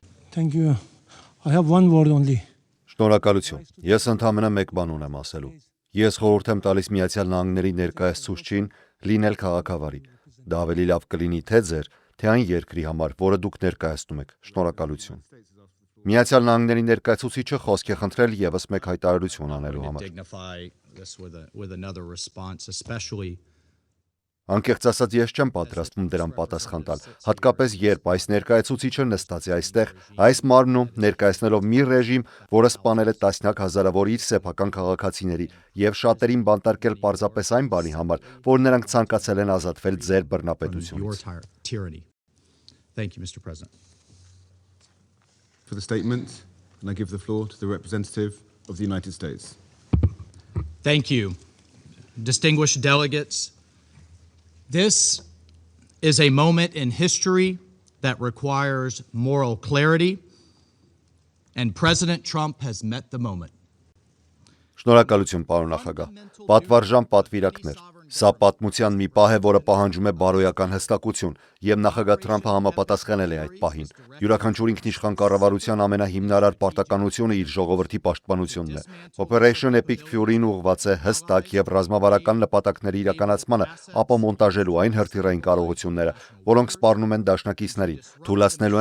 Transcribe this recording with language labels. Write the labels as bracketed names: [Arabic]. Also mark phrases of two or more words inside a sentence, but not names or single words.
[English] Thank you. I have one word only. [Armenian] Շնորհակալություն։ Ես ընդհանրապես մեկ բան ունեմ ասելու։ Ես խորհուրդ եմ տալիս Միացյալ Նահանգների ներկայացուցչին լինել քաղաքավարի։ Դա ավելի լավ կլինի թե ձեր, թե այն երկրի համար, որը դուք ներկայացնում եք։ Շնորհակալություն։ Միացյալ Նահանգների ներկայացուցիչը խոսք է խնդրել եւս մեկ հայտարարություն անելու համար։ Անկեղծ ասած, ես չեմ պատրաստվում դրան պատասխան տալ, հատկապես երբ այս ներկայացուցիչը նստած է այստեղ, այս մարմնում ներկայացնելով մի ռեժիմ, որը սպանել է տասնյակ հազարավոր իր սեփական քաղաքացիների եւ շատերին բանտարկել պարզապես այն բանի համար, որ նրանք ցանկացել են ազատվել ձեր բռնապետությունից։ [English] Thank you, Mr. President. For the statement, and I give the floor to the representative of the United States. Thank you, distinguished delegates. This is a moment in history that requires moral clarity, and President Trump has met the moment. [Armenian] Շնորհակալություն, պարոն նախագահ։ Պատվարժան պատվիրակներ։ Սա պատմության մի պահ է, որը պահանջում է բարոյական հստակություն, եւ նախագահ Թրամփը համապատասխանել է այդ պահին։ Յուրաքանչյուր ինքնիշխան կառավարության ամենահիմնարար պարտականությունը իր ժողովրդի պաշտպանությունն է։ Operation Epic Fury-ն ուղղված է հստակ եւ ռազմավարական նպատակների իրականացմանը, ապա մոնտաժելու այն հրթիռային կարողությունները, որոնք սպառնում են դաշնակիցներին, թույլատնելու